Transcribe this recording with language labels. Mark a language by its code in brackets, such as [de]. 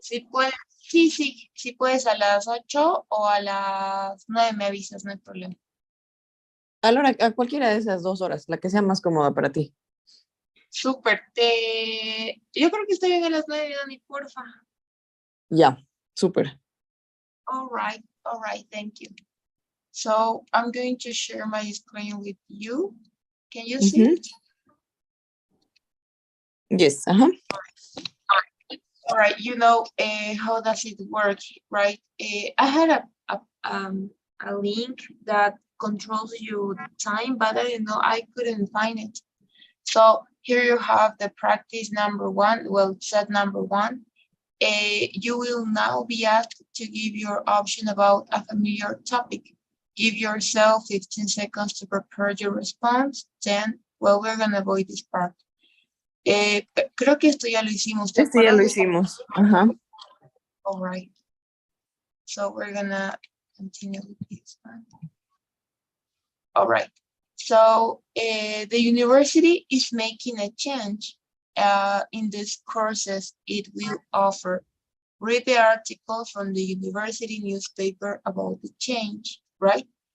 [es] Si puedes, sí, sí, si puedes a las 8 o a las 9 me avisas, no hay problema. A cualquiera de esas 2 horas, la que sea más cómoda para ti. Súper. Yo creo que estoy bien a las 9, Dani, porfa. Ya, súper. [en] All right, thank you. So I'm going to share my screen with you. Can you see Ujú. it? Yes, ajá. All right, you know how does it work, right? I had a link that controls you time, but I don't know, I couldn't find it. So here you have the practice number 1, well, set number 1. You will now be asked to give your option about a familiar topic. Give yourself 15 seconds to prepare your response. Then, well, we're gonna avoid this part. [es] Creo que esto ya lo hicimos. ¿Te Este ya acuerdas lo de esta? hicimos. Ajá. [en] All right. So we're gonna continue with this one. All right. So the university is making a change in these courses it will offer. Read the article from the university newspaper about the change, right?